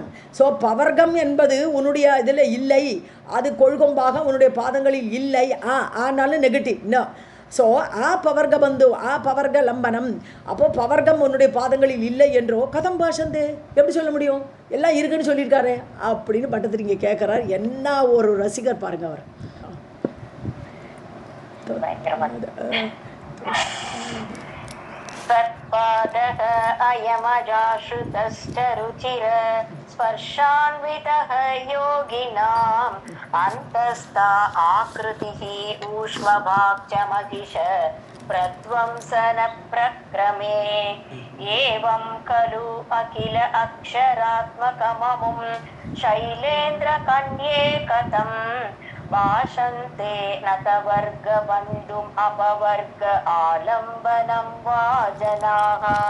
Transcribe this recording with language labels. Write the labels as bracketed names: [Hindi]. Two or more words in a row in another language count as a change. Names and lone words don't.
[Tamil] ஸோ பவர்க்கம் என்பது உன்னுடைய இதில் இல்லை, அது கொள்கொம்பாக உன்னுடைய பாதங்களில் இல்லை. ஆனாலும் [English] negative no. [Tamil] ஸோ [Sanskrit] पवर्ग बन्धु पवर्ग लम्बनम्. [Tamil] அப்போது பவர்க்கம் உன்னுடைய பாதங்களில் இல்லை என்றோ [Sanskrit] कथं भाषन्ते [Tamil] எப்படி சொல்ல முடியும்? எல்லாம் இருக்குன்னு சொல்லியிருக்காரு அப்படின்னு பட்டத்திரிங்க கேட்குறார். என்ன ஒரு ரசிகர் பாருங்க அவர். [Sanskrit] तत्पादः अयमजाश्रुतश्च रुचिर स्पर्शान्वितः योगिनाम् अन्तस्था आकृतिः ऊष्मभाक्चमहिष प्रध्वंसन प्रक्रमे एवं खलु अखिल अक्षरात्मकममुं शैलेन्द्रकन्ये कथं भाषन्ते नतवर्गबन्धुम् अपवर्ग आलम्बनं वा जनाः